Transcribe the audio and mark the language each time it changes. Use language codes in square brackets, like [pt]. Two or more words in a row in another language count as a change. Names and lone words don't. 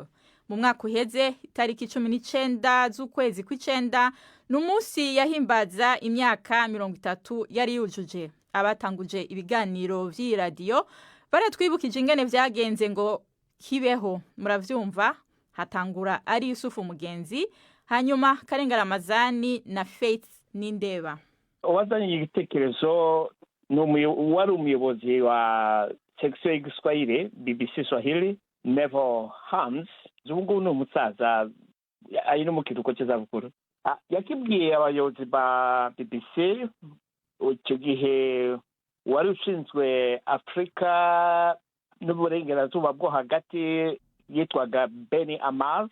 [rn] Mu mwaka uheze itariki 19 z'ukwezi kw'icenda n'umunsi yahimbaza imyaka 30 yari yujuje. Abatanguje ibiganiro vy'i radio baratwibukije ingene vyagenze ngo kibeho. Muravyumva, hatangura ari Yusufu Mugenzi, hanyuma Karengera Ramazani na Faith Nindeba. Wazanye igitekerezo wari umuyobozi wa section y'Igiswahili BBC Swahili, Neville Hams. Zungu ni umusaza ari no mu kiruko cy'izabukuru. Yakibwiye abayobozi ba BBC icyo gihe wari ushinzwe Afrika n'uburengerazuba bwo hagati yitwaga Benny Amar.